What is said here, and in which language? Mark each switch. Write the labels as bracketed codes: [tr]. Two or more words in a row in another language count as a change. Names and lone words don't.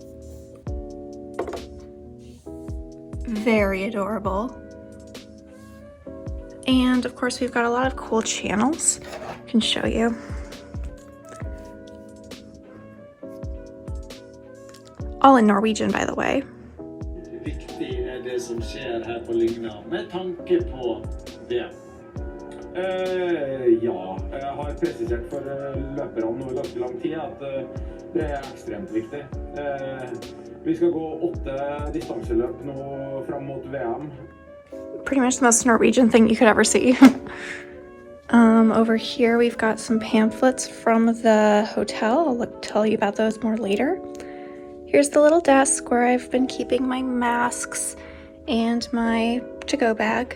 [en] Very adorable. And of course, we've got a lot of cool channels. I can show you. All in Norwegian, by the way. [no] Viktig det som skjer här på Lygna med tanke på det. Ja, jeg har presisert for løperne nå i ganske lang tid at det ekstremt viktig. Vi skal gå 8 distanseløp nå fram mot VM. [en] Pretty much the most Norwegian thing you could ever see. Over here we've got some pamphlets from the hotel. I'll tell you about those more later. Here's the little desk where I've been keeping my masks and my to-go bag.